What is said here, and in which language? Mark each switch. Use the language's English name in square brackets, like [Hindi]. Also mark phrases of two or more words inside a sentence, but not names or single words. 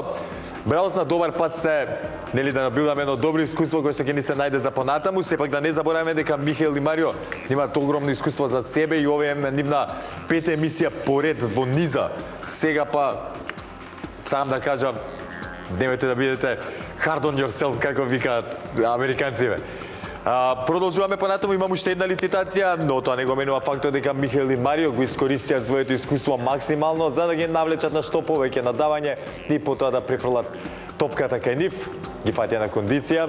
[Macedonian] Браво, на добар пат сте, нели, да набиламе едно добро искуство кое што ќе ни се најде за понатаму. Сепак да не забораваме дека Михаел и Марио имаат огромно искуство за себе и ова е нивна 5-та емисија поред во низа. Сега па сам да кажам, немојте да бидете [English] hard on yourself, [Macedonian] како викаат американците. Продолжуваме понатаму, имам уште една лицитација, но тоа не го менува фактот дека Михаил и Марио го искористија своето искуство максимално за да ги навлечат на што повеќе надавање и потоа да префрлат топката кај нив, ги фатија на кондиција.